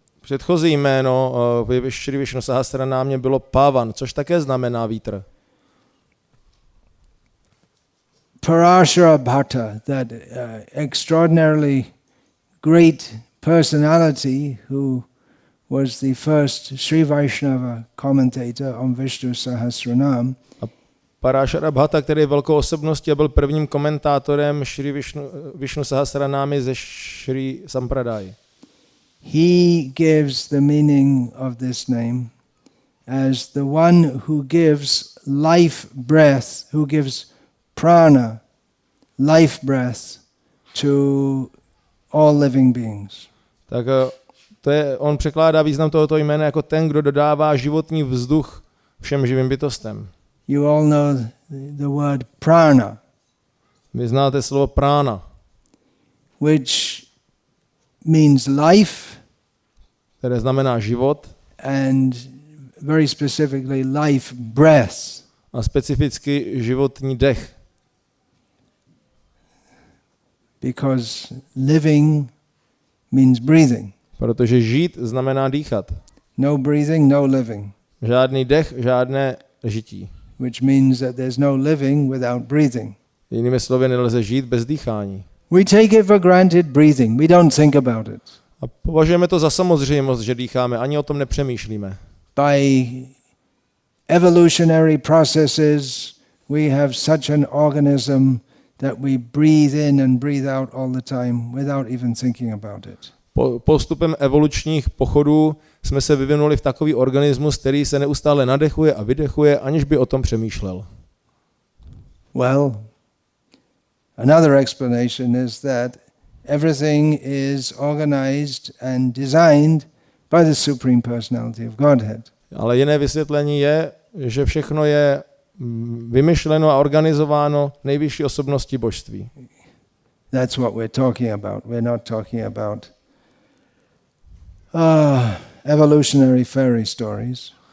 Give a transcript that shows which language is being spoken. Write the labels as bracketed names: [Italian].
[Czech] Předchozí jméno v Vishnu Sahasranámě bylo Pavan, což také znamená vítr. [English] Parashara Bhatta, that extraordinarily great personality who was the first Sri Vaishnava commentator on Vishnu Sahasranam. [Czech] Parashara Bhatta, který je velkou osobností a byl prvním komentátorem Vishnu Sahasranámy ze Sri Sampradaya. [English] He gives the meaning of this name as the one who gives life breath, who gives prana, life breath to all living beings. [Czech] Tak on překládá význam tohoto jména jako ten, kdo dodává životní vzduch všem živým bytostem. [English] You all know the word prana. [Czech] Vy znáte slovo prána, [English] which means life, [Czech] které znamená život, [English] and very specifically life breath. [Czech] A specificky životní dech. [English] Because living means breathing. [Czech] Protože žít znamená dýchat. [English] No breathing, no living. [Czech] Žádný dech, žádné žití. [English] Which means that there's no living without breathing. [Czech] Jinými slovy, nelze žít bez dýchání. [English] We take it for granted breathing. We don't think about it. [Czech] A považujeme to za samozřejmost, že dýcháme, ani o tom nepřemýšlíme. [English] By evolutionary processes, we have such an organism that we breathe in and breathe out all the time without even thinking about it. [Czech] Postupem evolučních pochodů jsme se vyvinuli v takový organismus, který se neustále nadechuje a vydechuje, aniž by o tom přemýšlel. [English] Well, another explanation is that everything is organized and designed by the Supreme Personality of Godhead. [Czech] Ale jiné vysvětlení je, že všechno je vymyšleno a organizováno nejvyšší osobností božství. [English] That's what we're talking about. We're not talking about evolutionary fairy stories.